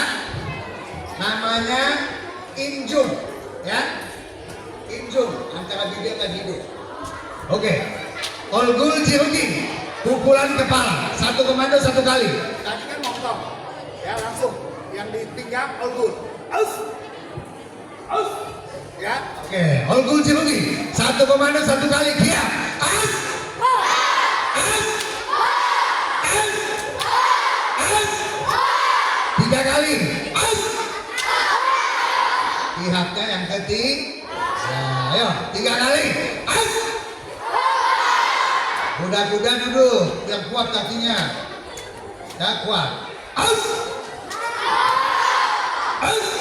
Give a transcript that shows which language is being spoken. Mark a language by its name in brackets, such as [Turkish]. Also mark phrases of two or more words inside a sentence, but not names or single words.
[Indonesian] Namanya injung. Ya. Injung antara bibir dan hidung. Oke. [Korean] 얼굴 지르기, [Indonesian] pukulan kepala, satu komando satu kali. Tadi kan montong, ya langsung. Yang di pinggang olgul. Aus. Aus. Ya, oke. [Korean] 얼굴 지르기, [Indonesian] satu komando satu kali. Kiap. Aus. Aus. Aus. Aus. 3 kali. Aus. Pihaknya yang ketiga. Ya, ayo 3 kali. Aus. Kuda-kuda duduk, yang kuat kakinya. Ya kuat. Aus. Aus.